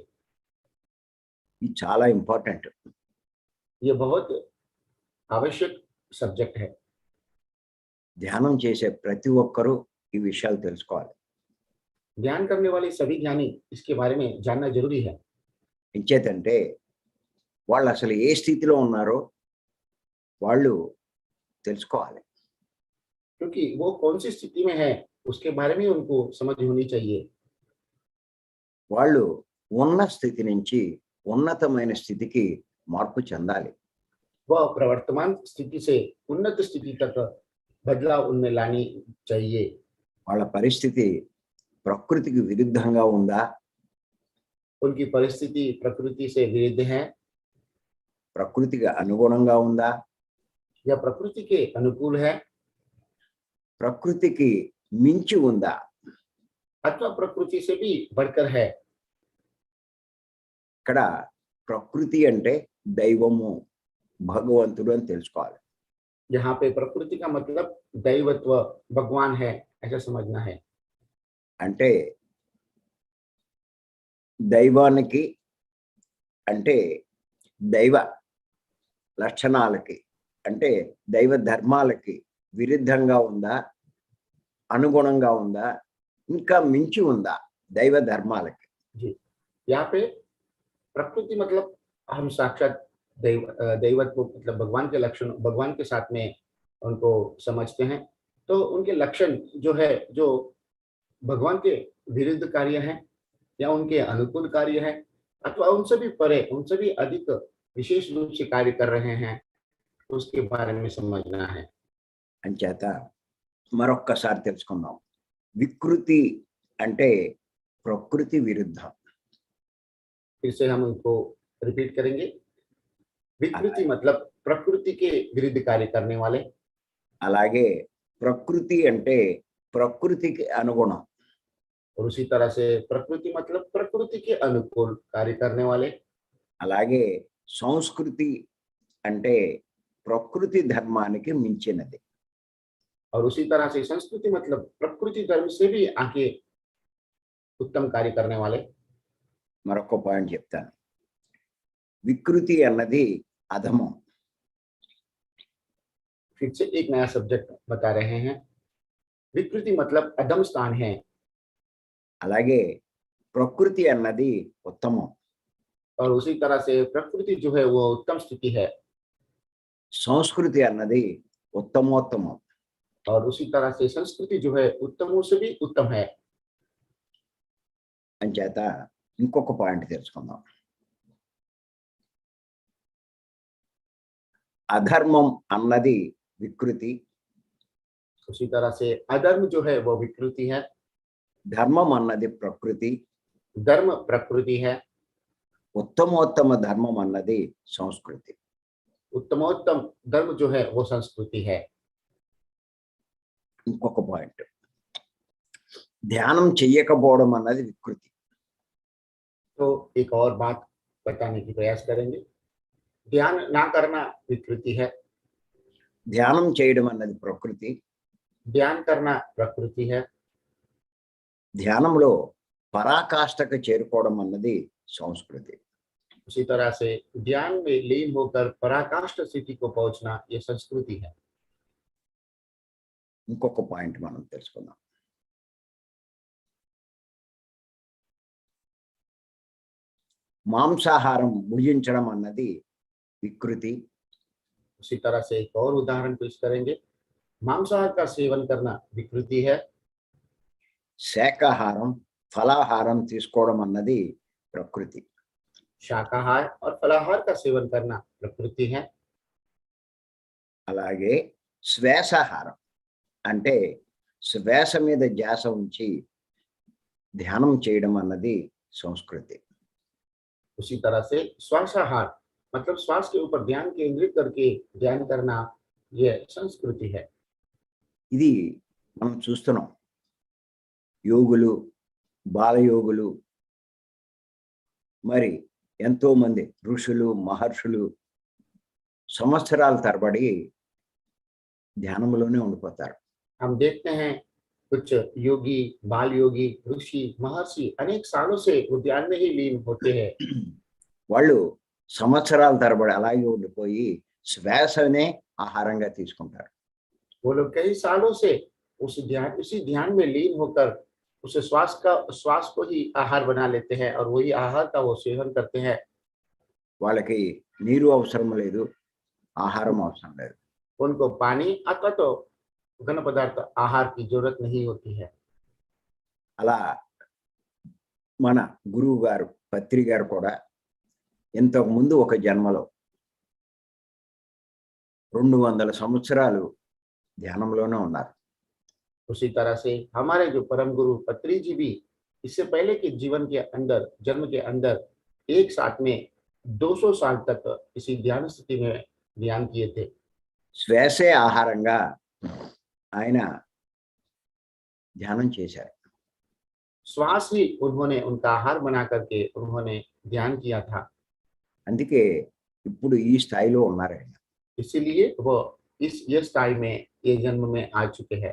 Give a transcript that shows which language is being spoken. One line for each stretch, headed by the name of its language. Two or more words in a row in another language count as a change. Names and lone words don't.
Telugu: ఇది చాలా ఇంపార్టెంట్.
Hindi: ये बहुत आवश्यक सब्जेक्ट है।
Telugu: ధ్యానం చేసే ప్రతి ఒక్కరూ ఈ విషయాలు తెలుసుకోవాలి.
Hindi: ध्यान करने वाले सभी ज्ञानी इसके बारे में जानना जरूरी है।
Telugu: ఎంచేతంటే వాళ్ళు అసలు ఏ స్థితిలో ఉన్నారో వాళ్ళు తెలుసుకోవాలి.
Hindi: क्योंकि वो कौन सी स्थिति में है उसके बारे में उनको समझ होनी चाहिए।
Telugu: వాళ్ళు ఉన్న స్థితి నుంచి ఉన్నతమైన స్థితికి మార్పు చెందాలి.
Hindi: वह प्रवर्तमान स्थिति से उन्नत स्थिति तक बदलाव उनमें लानी चाहिए।
Telugu: వాళ్ళ పరిస్థితి ప్రకృతికి విరుద్ధంగా ఉందా,
Hindi: उनकी परिस्थिति प्रकृति से विरुद्ध है
Telugu: ప్రకృతికి అనుగుణంగా ఉందా,
Hindi: या प्रकृति के अनुकूल है
Telugu: ప్రకృతికి మించి ఉందా,
Hindi: अथवा प्रकृति से भी बढ़कर है।
Telugu: ఇక్కడ ప్రకృతి అంటే దైవము భగవంతుడు అని తెలుసుకోవాలి.
Hindi: यहाँ पे प्रकृति का मतलब दैवत्व, भगवान है, ऐसा समझना है।
Telugu: అంటే దైవానికి అంటే దైవ లక్షణాలకి అంటే దైవ ధర్మాలకి విరుద్ధంగా ఉందా, అనుగుణంగా ఉందా, ఇంకా మించి ఉందా దైవ ధర్మాలకి?
Hindi: जी, यहाँ पे प्रकृति मतलब हम साक्षात दैवत्व मतलब भगवान के लक्षण, भगवान के साथ में उनको समझते हैं। तो उनके लक्षण जो है, जो भगवान के विरुद्ध कार्य हैं या उनके अनुकूल कार्य हैं अथवा उनसे भी परे, उनसे भी अधिक विशेष रूप से कार्य कर रहे हैं, उसके बारे में समझना है।
Telugu: అంచేత మరొక్కసారి తెలుసుకుందాం. వికృతి అంటే ప్రకృతి విరుద్ధం.
Hindi: फिर से हम उनको रिपीट करेंगे। विकृति मतलब प्रकृति के विरुद्ध कार्य करने वाले।
Telugu: అలాగే ప్రకృతి అంటే ప్రకృతికి అనుగుణం.
Hindi: और उसी तरह से प्रकृति मतलब प्रकृति के अनुकूल कार्य करने वाले।
Telugu: అలాగే సంస్కృతి అంటే ప్రకృతి ధర్మానికి మించినది.
Hindi: और उसी तरह से संस्कृति मतलब प्रकृति धर्म से भी आगे उत्तम कार्य करने वाले।
Telugu: మరొక పాయింట్ చెప్తాను. వికృతి అన్నది అధమం.
Hindi: फिर से एक नया सब्जेक्ट बता रहे हैं। विकृति मतलब अधम स्थान है।
Telugu: అలాగే ప్రకృతి అన్నది ఉత్తమం.
Hindi: और उसी तरह से प्रकृति जो है वो उत्तम स्थिति है।
Telugu: సంస్కృతి అన్నది ఉత్తమోత్తమం.
Hindi: और उसी तरह से संस्कृति जो है उत्तमों से भी उत्तम है।
Telugu: అంచేత ఇంకొక పాయింట్ తెలుసుకుందాం. అధర్మం అన్నది వికృతి,
Hindi: उसी तरह से अधर्म जो है वो विकृति है,
Telugu: ధర్మం అన్నది ప్రకృతి,
Hindi: धर्म प्रकृति है,
Telugu: ఉత్తమోత్తమ ధర్మం అన్నది సంస్కృతి.
Hindi: उत्तमोत्तम धर्म जो है वो संस्कृति है।
Telugu: ఇంకొక పాయింట్, ధ్యానం చెయ్యకపోవడం అన్నది వికృతి.
Hindi: तो एक और बात बताने की प्रयास करेंगे। ध्यान ना करना विकृति है,
Telugu: ధ్యానం చేయడం అన్నది ప్రకృతి.
Hindi: ध्यान करना प्रकृति है।
Telugu: ధ్యానంలో పరాకాష్ఠకు చేరుకోవడం అన్నది సంస్కృతి.
Hindi: उसी तरह से ध्यान में लीन होकर पराकाष्ठ स्थिति को पहुंचना ये संस्कृति है।
Telugu: ఇంకొక పాయింట్ మనం తెలుసుకుందాం. మాంసాహారం భుజించడం అన్నది వికృతి.
Hindi: उसी तरह से एक और उदाहरण पेश करेंगे। मांसाहार का सेवन करना विकृति है,
Telugu: శాకాహారం ఫలాహారం తీసుకోవడం అన్నది ప్రకృతి.
Hindi: शाकाहार और फलाहार का सेवन करना प्रकृति है।
Telugu: అలాగే శ్వాసాహారం అంటే శ్వాస మీద ధ్యాస ఉంచి ధ్యానం చేయడం అన్నది సంస్కృతి.
Hindi: उसी तरह से श्वासाहार मतलब श्वास के ऊपर ध्यान केंद्रित करके ध्यान करना यह संस्कृति है।
Telugu: ఇది మనం చూస్తున్నాం. యోగులు, బాలయోగులు, మరి ఎంతో మంది ఋషులు, మహర్షులు సంవత్సరాల తరబడి ధ్యానంలోనే ఉండిపోతారు.
Hindi: हम देखते हैं कुछ योगी, बाल योगी, ऋषि, महर्षि अनेक सालों से वो ध्यान में ही लीन होते हैं।
Telugu: వాళ్ళు సంవత్సరాల తరబడి అలాగే ఉండిపోయి శ్వాసనే ఆహారంగా తీసుకుంటారు.
Hindi: वो लोग कई सालों से उसी ध्यान में लीन होकर उस श्वास को ही आहार बना लेते हैं और वही आहार का वो सेवन करते हैं।
Telugu: వాళ్ళకి నీరు అవసరం లేదు, ఆహారం అవసరం లేదు.
Hindi: उनको पानी अथवा तो घन पदार्थ आहार की जरूरत नहीं होती है।
Telugu: అలా మన గురువు గారు పత్రి గారు కూడా ఇంతకు ముందు ఒక జన్మలో 200 సంవత్సరాలు ధ్యానంలోనే ఉన్నారు.
Hindi: उसी तरह से हमारे जो परम गुरु पत्री जी भी इससे पहले के जीवन के अंदर, जन्म के अंदर एक साथ में 200 साल तक इसी ध्यान स्थिति में ध्यान किए थे।
Telugu: శ్వాసే ఆహారంగా ఆయన ధ్యానం చేశారు.
Hindi: श्वास ही उन्होंने उनका आहार बना करके उन्होंने ध्यान किया था।
Telugu: అందుకే ఇప్పుడు ఈ స్థాయిలో ఉన్నారు ఆయన.
Hindi: इसीलिए वो ये स्थाई में ये जन्म में आ चुके हैं।